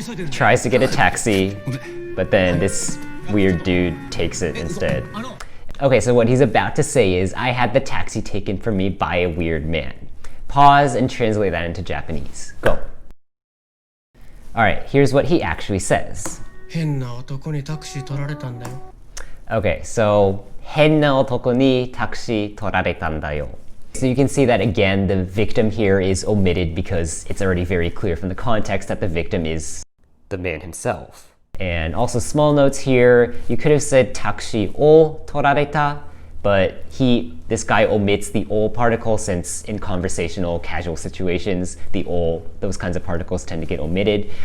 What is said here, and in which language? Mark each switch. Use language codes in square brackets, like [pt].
[en] Tries to get a taxi, but then this weird dude takes it instead. Okay, so what he's about to say is, I had the taxi taken from me by a weird man. Pause and translate that into Japanese. Go. Alright, here's what he actually says. [ja] 変な男にタクシー取られたんだよ。 [en] Okay, so [ja] 変な男にタクシー取られたんだよ. [en] So you can see that again, the victim here is omitted because it's already very clear from the context that the victim is the man himself. And also small notes here, you could have said [ja] taxi o torareta, [en] but this guy omits the o particle since in conversational casual situations, the o, those kinds of particles tend to get omitted.